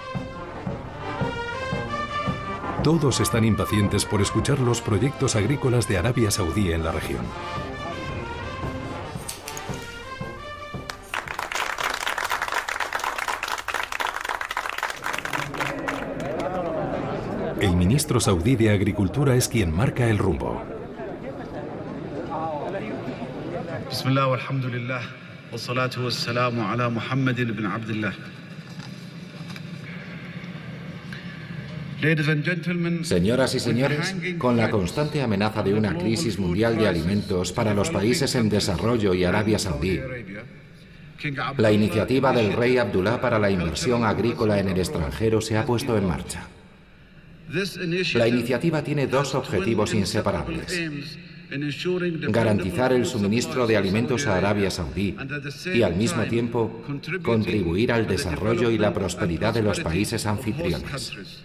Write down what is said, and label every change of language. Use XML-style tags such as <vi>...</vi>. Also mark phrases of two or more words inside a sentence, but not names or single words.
<es>Todos están impacientes por escuchar los proyectos agrícolas de Arabia Saudí en la región. El ministro saudí de Agricultura es quien marca el rumbo.</es> <ar>بسم الله والحمد لله والصلاة والسلام على محمد بن عبد الله.</ar> <es>Señoras y señores, con la constante amenaza de una crisis mundial de alimentos para los países en desarrollo y Arabia Saudí, la iniciativa del rey Abdullah para la inversión agrícola en el extranjero se ha puesto en marcha. La iniciativa tiene dos objetivos inseparables: garantizar el suministro de alimentos a Arabia Saudí y, al mismo tiempo, contribuir al desarrollo y la prosperidad de los países anfitriones.</es>